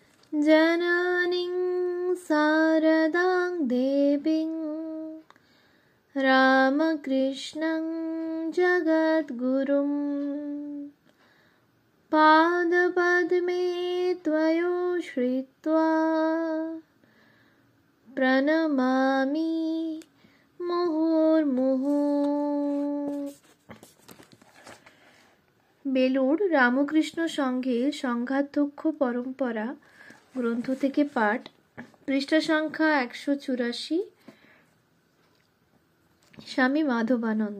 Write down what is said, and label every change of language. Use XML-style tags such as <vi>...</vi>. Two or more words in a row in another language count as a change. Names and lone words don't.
<sa>जननीं शारदां देवीं रामकृष्णं जगद्गुरुं पादपद्मे त्वयोश्रित्वा प्रणमामि মুহুর্মুহু।</sa> <bn>বেলুড় রামকৃষ্ণ সংঘের সংঘাধ্যক্ষ পরম্পরা গ্রন্থ থেকে পাঠ, পৃষ্ঠা সংখ্যা 184। স্বামী মাধবানন্দ।</bn>